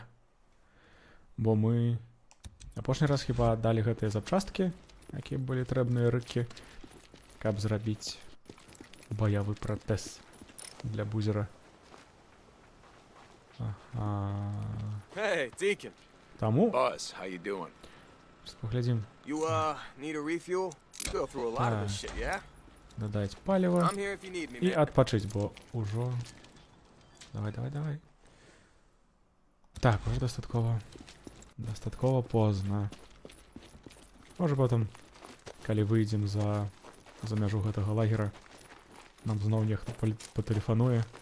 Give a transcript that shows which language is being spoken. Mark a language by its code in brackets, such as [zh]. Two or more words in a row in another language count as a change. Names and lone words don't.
[be] Бо мы апошні раз хіба аддалі гэтыя запчасткі, якія былі трэбныя рыкі, каб зрабіць баявы пратэз для бузера. [en] Hey, Deacon. [be] Таму [en] Buzz, how you doing? [be] паглядзім. [en] You need a refuel? You go through a lot of this shit, yeah? [be] Дадаць паліва [en] I'm here if you need me, [be] і [en] man. [be] адпачыць, бо ўжо... Давай. Так, уже дастаткова позна. Можа потым, калі выйдзем за мяжу гэтага лагера, нам зноў нехта патэлефануе.